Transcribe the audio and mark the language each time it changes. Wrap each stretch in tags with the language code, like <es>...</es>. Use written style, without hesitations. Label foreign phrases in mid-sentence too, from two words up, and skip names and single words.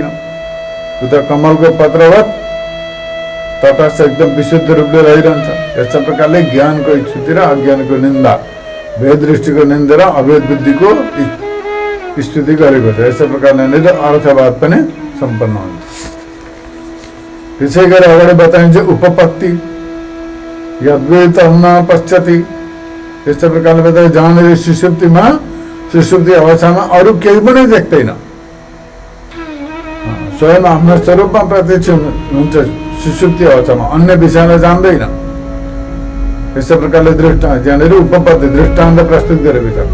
<ne>त्यो त कमलको पत्रवत तटस्थ एकदम विशुद्ध रूपले रहिरहन्छ। यस्तो प्रकारले ज्ञानको स्तुति र अज्ञानको निन्दा, भेद दृष्टिको निन्दा र अभेद बुद्धिको स्तुति गरेको छ। यस्तो प्रकारले अर्थवाद पनि सम्पन्न हुन्छ। त्यसै गरी अगाडि बताइन्छ उपपत्ति,</ne> <sa>यद्वेत न पश्यति।</sa> <ne>यस्तो प्रकारले बताए जहाँनिर सुषुप्ति अवस्थामा अरू केही पनि देख्दैन, स्वयं आफ्नो स्वरूपमा प्रत्यक्ष हुन्छ। सुषुप्ति अवस्थामा अन्य विषयलाई जान्दैन। यस्तो प्रकारले यहाँनिर उपपत्ति दृष्टान्त प्रस्तुत गरेको छ।</ne>